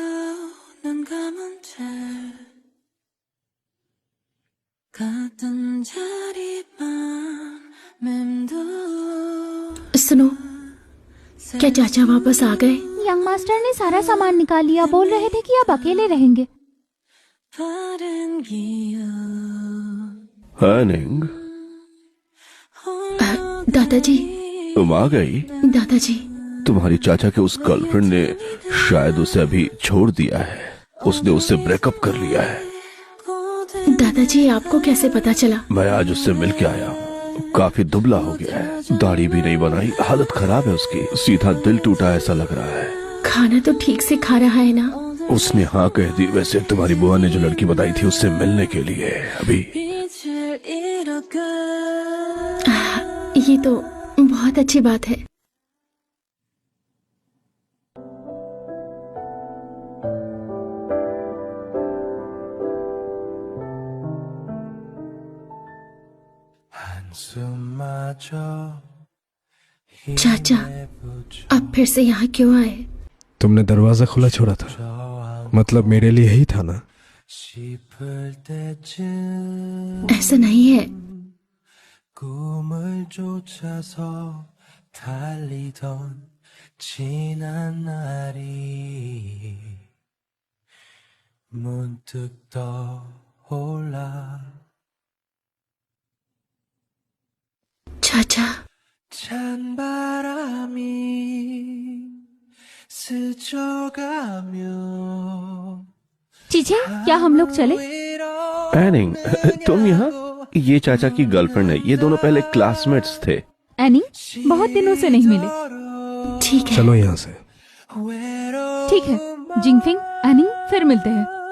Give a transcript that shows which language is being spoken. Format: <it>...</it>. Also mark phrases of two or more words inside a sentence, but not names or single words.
<ko>눈 감은 채 같은 자리만 맴도.</ko> <hi>सुनो, क्या चाचा वापस आ गए? यंग मास्टर ने सारा सामान निकाल लिया। बोल रहे थे कि अब अकेले रहेंगे।</hi> <ko>바른 기억.</ko> <hi>एनिंग, दादाजी, तुम आ गई। दादाजी, तुम्हारी चाचा के उस गर्लफ्रेंड ने शायद उसे अभी छोड़ दिया है। उसने उससे ब्रेकअप कर लिया है। दादाजी, आपको कैसे पता चला? मैं आज उससे मिल के आया हूँ। काफी दुबला हो गया है, दाढ़ी भी नहीं बनाई, हालत खराब है उसकी। सीधा दिल टूटा ऐसा लग रहा है। खाना तो ठीक से खा रहा है ना? उसने हाँ कह दी। वैसे तुम्हारी बुआ ने जो लड़की बताई थी उससे मिलने के लिए अभी।</hi> <ko>빛을 잃어가.</ko> <hi>ये तो बहुत अच्छी बात है। चाचा, अब फिर से यहाँ क्यों आए? तुमने दरवाजा खुला छोड़ा था, मतलब मेरे लिए ही था ना? ऐसा नहीं है।</hi> <ko>꿈을 쫓아서 달리던 지난 날이 문득 떠올라.</ko> <hi>चाचा,</hi> <ko>찬바람이 스쳐가며.</ko> <hi>चीचे, क्या हम लोग चले? एनिंग, तुम यहाँ? ये चाचा की गर्लफ्रेंड है। ये दोनों पहले क्लासमेट्स थे। एनी, बहुत दिनों से नहीं मिले। ठीक है। चलो यहाँ से। ठीक है जिंगफिंग, एनी, फिर मिलते हैं।</hi>